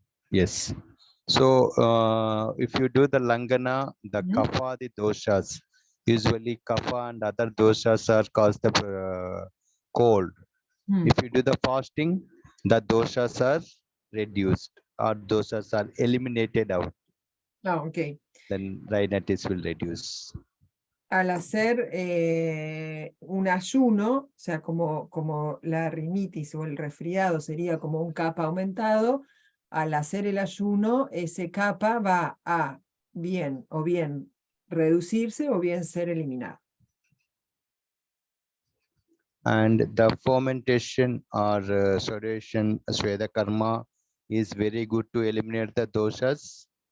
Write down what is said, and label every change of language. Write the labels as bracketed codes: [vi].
[en] Yes. So if you do the Langana, the kapha, the doshas, usually kapha and other doshas are caused the cold. If you do the fasting, the doshas are reduced or doshas are eliminated out. Oh, okay. Then rhinitis will reduce. [es] Al hacer un ayuno, o sea, como la rinitis o el resfriado sería como un kapha aumentado, al hacer el ayuno, ese kapha va a bien reducirse o bien ser eliminado. [en] And the fermentation or sodation, Sweda karma, is very good to eliminate the doshas.